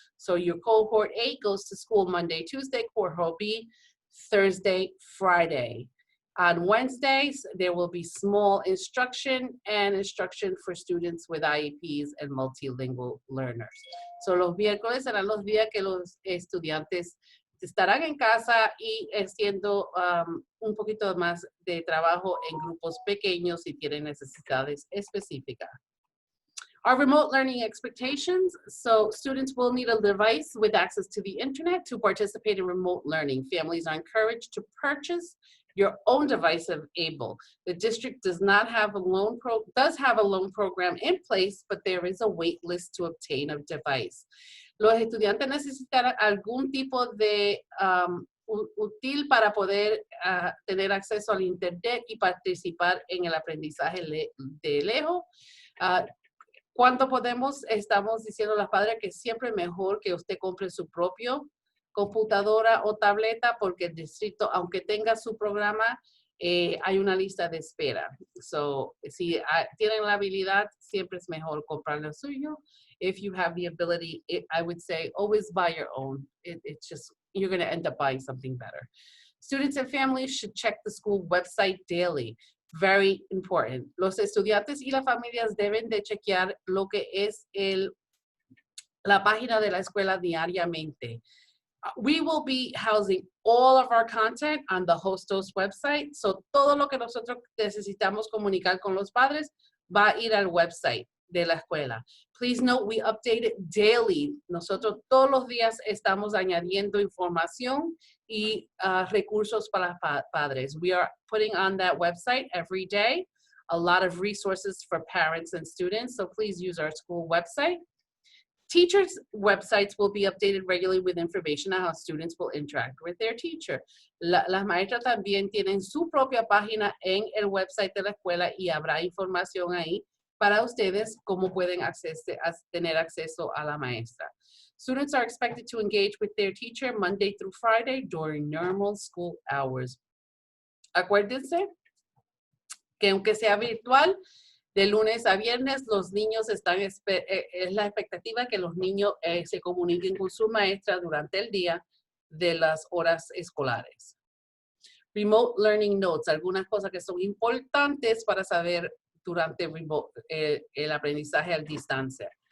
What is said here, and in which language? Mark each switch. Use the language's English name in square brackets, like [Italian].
[English] So your cohort A goes to school Monday, Tuesday, cohort B, Thursday, Friday. On Wednesdays, there will be small instruction and instruction for students with IEPs and multilingual learners. [Spanish] So los miércoles serán los días que los estudiantes estarán en casa y haciendo un poquito más de trabajo en grupos pequeños si tienen necesidades específicas. [English] Our remote learning expectations. So students will need a device with access to the internet to participate in remote learning. Families are encouraged to purchase your own device if able. The district does have a loan program in place, but there is a wait list to obtain a device. [Spanish] Los estudiantes necesitarán algún tipo de útil para poder tener acceso al internet y participar en el aprendizaje de lejos. Cuando podemos, estamos diciendo a las padres que siempre es mejor que usted compre su propio computadora o tableta porque el distrito, aunque tenga su programa, hay una lista de espera. So, si tienen la habilidad, siempre es mejor comprar lo suyo. [English] If you have the ability, I would say always buy your own. It's just, you're going to end up buying something better. Students and families should check the school website daily. Very important. [Spanish] Los estudiantes y las familias deben de chequear lo que es la página de la escuela diariamente. [English] We will be housing all of our content on the Hostos website. [Spanish] So todo lo que nosotros necesitamos comunicar con los padres va a ir al website de la escuela. [English] Please note, we update it daily. [Spanish] Nosotros todos los días estamos añadiendo información y recursos para padres. [English] We are putting on that website every day a lot of resources for parents and students. So please use our school website. Teachers' websites will be updated regularly with information on how students will interact with their teacher. [Spanish] Las maestras también tienen su propia página en el website de la escuela y habrá información ahí para ustedes cómo pueden tener acceso a la maestra. [English] Students are expected to engage with their teacher Monday through Friday during normal school hours. [Spanish] Acuérdense que aunque sea virtual, de lunes a viernes, los niños es la expectativa que los niños se comuniquen con su maestra durante el día de las horas escolares. [English] Remote learning notes, [Spanish] algunas cosas que son importantes para saber durante el aprendizaje a distancia.